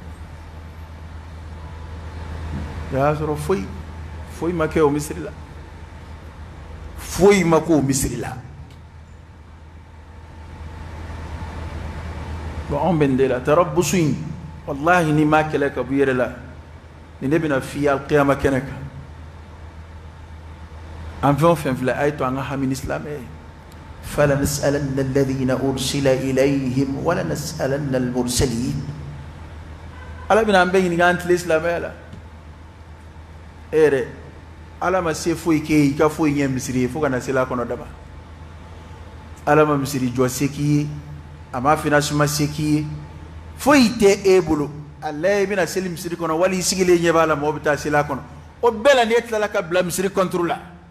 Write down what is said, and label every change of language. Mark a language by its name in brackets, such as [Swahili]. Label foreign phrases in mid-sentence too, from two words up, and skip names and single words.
[Bambara] o y'a sɔrɔ foyi ma kɛ o misiri la foyi ma k'o misiri la bon anw bɛ nin de la tarabusu in wallahi ni m'a kɛlɛ ka bɔ i yɛrɛ la ni ne bɛna f'i ye alqiyama kɛnɛ kan an fɛn o fɛn filɛ a ye to an ka hami ni silamɛ ye [Arabic] فلنسألن الذين أرسل إليهم ولنسألن المرسلين [Bambara] ala bɛna an bɛɛ ɲininka an tile silamɛya la e yɛrɛ ala ma se foyi k'e ye i ka foyi ɲɛ misiri ye fo ka na se la kɔnɔ dama ala ma misiri jɔ se k'i ye a ma financement se k'i ye foyi tɛ e bolo a lajɛ i bɛna seli misiri kɔnɔ wali i sigilen ɲɛ b'a la mɔgɔ bɛ taa seli a kɔnɔ o bɛɛ la n'e tilala ka bila misiri contre la